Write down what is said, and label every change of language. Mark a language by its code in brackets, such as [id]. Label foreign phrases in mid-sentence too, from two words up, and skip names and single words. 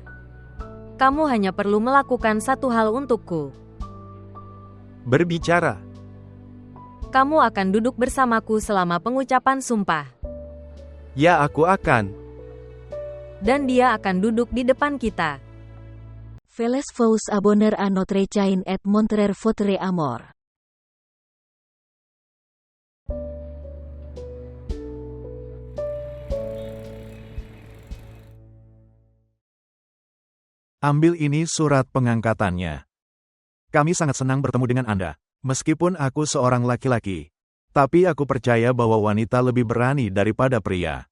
[id] Kamu hanya perlu melakukan satu hal untukku. Berbicara. Kamu akan duduk bersamaku selama pengucapan sumpah. Ya, aku akan. Dan dia akan duduk di depan kita. [fr] Feles vous abonner à notre chaîne et montrer votre amour. [id] Ambil ini surat pengangkatannya. Kami sangat senang bertemu dengan Anda. Meskipun aku seorang laki-laki, tapi aku percaya bahwa wanita lebih berani daripada pria.